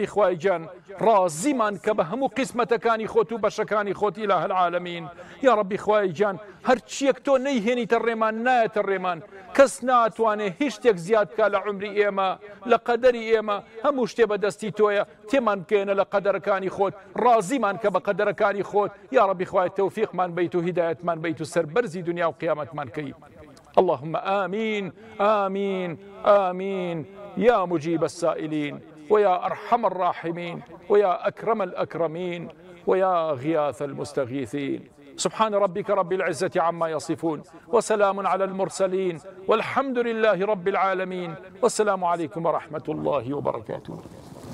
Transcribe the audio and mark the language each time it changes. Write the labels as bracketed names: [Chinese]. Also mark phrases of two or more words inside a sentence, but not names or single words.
[Central Kurdish] خوای گیان ڕازیمان کە بە هەموو قسمەتەکانی خۆت و بەشەکانی خۆت [Arabic] ئیلاهە العالەمین یا ربی [Central Kurdish] خوای گیان هەرچیەک تۆ نەیهێنیتە ڕێمان نایەتە ڕێمان کەس ناتوانێ هیچ شتێک زیاد بکە لە عومری ئێمە لە قەدەری ئێمە هەموو شتێ بەدەستی تۆیە تێمان بکەێنە لە قەدەرەکانی خۆت ڕازیمان کە بە قەدەرەکانی خۆت یا ربی خوای تەوفیقمان بیت و هیدایەتمان بیت و سەربەرزی دنیا و قیامەتمان کەی [Arabic] اللهم آمين آمين آمين يا مجيب السائلين ويا أرحم الراحمين ويا أكرم الأكرمين ويا غياث المستغيثين سبحان ربك رب العزة عما يصفون وسلام على المرسلين والحمد لله رب العالمين والسلام عليكم ورحمة الله وبركاته